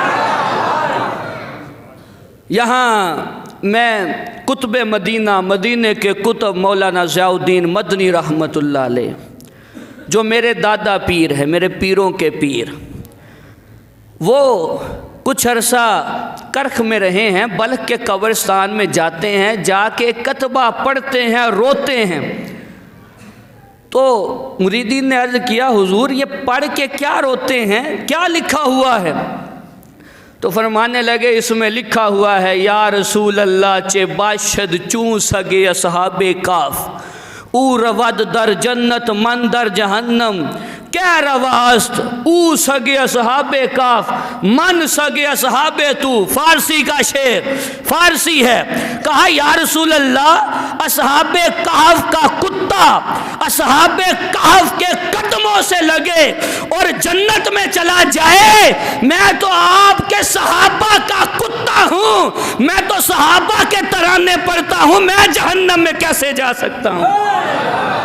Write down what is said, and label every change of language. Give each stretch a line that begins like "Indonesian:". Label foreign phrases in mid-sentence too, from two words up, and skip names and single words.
Urdu: یہاں میں کتب مدینے کے کتب مولانا ضیاء الدین مدنی رحمت اللہ علیہ، جو میرے دادا پیر ہیں، میرے پیروں کے پیر، وہ کچھ عرصہ کرخ میں رہے ہیں، بلخ کے قبرستان میں جاتے ہیں، جا کے کتبہ پڑھتے ہیں، روتے ہیں۔ تو مریدین نے عرض کیا حضور یہ پڑھ کے کیا روتے ہیں، کیا لکھا ہوا ہے؟ تو فرمانے لگے اس میں لکھا ہوا ہے
Arabic: یا رسول اللہ
Persian: چے باشد چون سگے اصحاب کاف، او رود در جنت من در جہنم، کیا رواست او سگے اصحاب کاف من سگے اصحاب تو۔
Urdu: فارسی کا شعر، فارسی ہے۔ کہا
Arabic: یا رسول اللہ
Urdu: اصحاب کہف کا کتا اصحاب کہف کے قدموں سے لگے اور جنت میں چلا جائے، میں تو آپ کے صحابہ کا کتا ہوں، میں تو صحابہ کے ترانے پڑھتا ہوں، میں جہنم میں کیسے جا سکتا ہوں؟